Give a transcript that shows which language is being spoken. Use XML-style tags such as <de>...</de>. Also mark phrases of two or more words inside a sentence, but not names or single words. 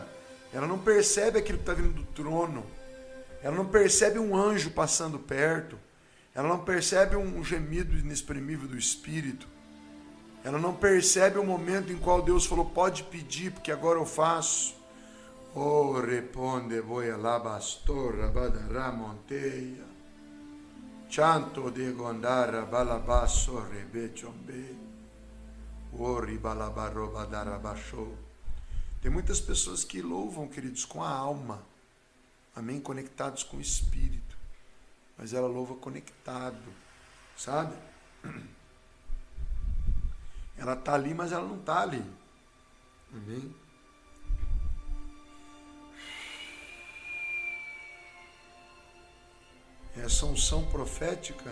<pt>Ela não percebe aquilo que está vindo do trono. Ela não percebe um anjo passando perto. Ela não percebe um gemido inexprimível do Espírito. Ela não percebe o momento em qual Deus falou, pode pedir, porque agora eu faço. Oh, responde, voy a la bastora, badará monteia. Chanto de gondara, balabasso, rebechombe. Ori, balabaro, badarabachou. Tem muitas pessoas que louvam, queridos, com a alma. Amém? Conectados com o Espírito. Mas ela louva conectado. Sabe? Ela está ali, mas ela não está ali. Amém? Essa unção profética.</pt>